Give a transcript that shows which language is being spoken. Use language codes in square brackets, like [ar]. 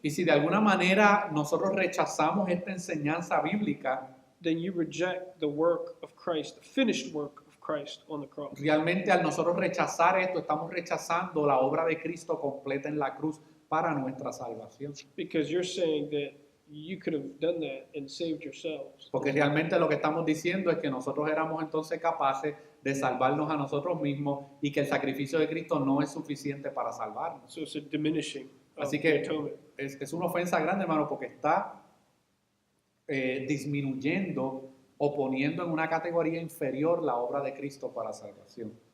[es] Y si de alguna manera nosotros rechazamos esta enseñanza bíblica, [en] then you reject the work of Christ, the finished work of Christ on the cross. [es] realmente al nosotros rechazar esto, estamos rechazando la obra de Cristo completa en la cruz para nuestra salvación. [en] Because you're saying that you could have done that and saved yourselves. [es] Porque realmente lo que estamos diciendo es que nosotros éramos entonces capaces de salvarnos a nosotros mismos y que el sacrificio de Cristo no es suficiente para salvarnos. [en] So it's a diminishing of [es] Así [en] the [es] que [en] atonement. [es] es una ofensa grande, hermano, porque está disminuyendo o poniendo en una categoría inferior la obra de Cristo para salvación.